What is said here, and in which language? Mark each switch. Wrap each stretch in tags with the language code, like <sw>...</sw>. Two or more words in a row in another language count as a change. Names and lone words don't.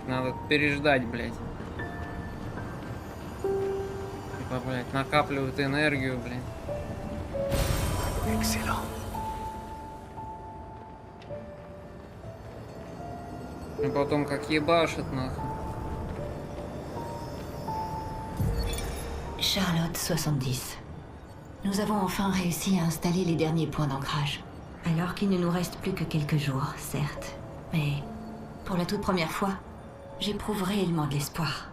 <ru>Надо переждать, блядь. Типа, блядь, накапливает энергию, блядь.</ru> <fr>Excellent.</fr> <ru>И потом как ебашит нахуй.</ru> <fr>Charlotte 70. Nous avons enfin réussi à installer les derniers points d'ancrage. Alors qu'il ne nous reste plus que quelques jours, certes. Mais pour la toute première fois, j'éprouve réellement de l'espoir.</fr>